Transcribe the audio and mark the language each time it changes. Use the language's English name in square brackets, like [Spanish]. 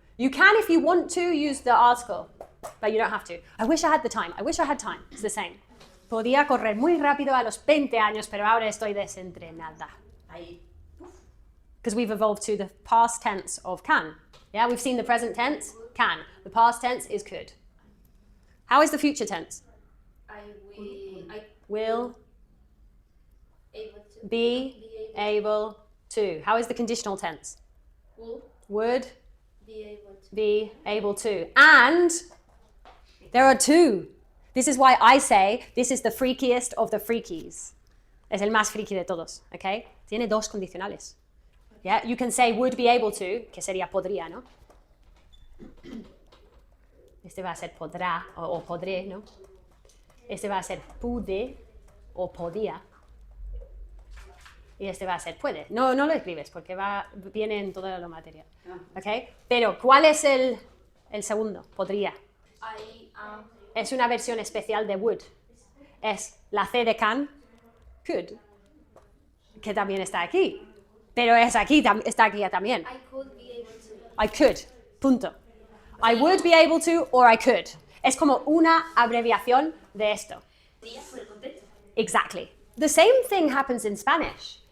[English] You can, if you want to, use the article, but you don't have to. I wish I had the time. I wish I had time. It's the same. [Spanish] Podía correr muy rápido a los 20 años, pero ahora estoy desentrenada. Ahí. [English] Because we've evolved to the past tense of can. Yeah, we've seen the present tense, can. The past tense is could. How is the future tense? I Will able to be able to. How is the conditional tense? Would be able to. And there are two. This is why I say this is the freakiest of the freakies. [Spanish] Es el más friki de todos, okay? Tiene dos condicionales. [English] Yeah, you can say would be able to, [Spanish] que sería podría, ¿no? Este va a ser podrá o podré, ¿no? Este va a ser pude o podía. Y este va a ser puede. No lo escribes porque viene en todo lo material. ¿Ok? Pero, ¿cuál es el segundo? Podría. [English] I am [Spanish] Es una versión especial de would. Es la C de can, could, que también está aquí. Pero es aquí, está aquí también. [English] I could be able to. I could, punto. I would be able to or I could. [Spanish] Es como una abreviación de esto. Día por el contexto. [English] Exactly. The same thing happens in Spanish.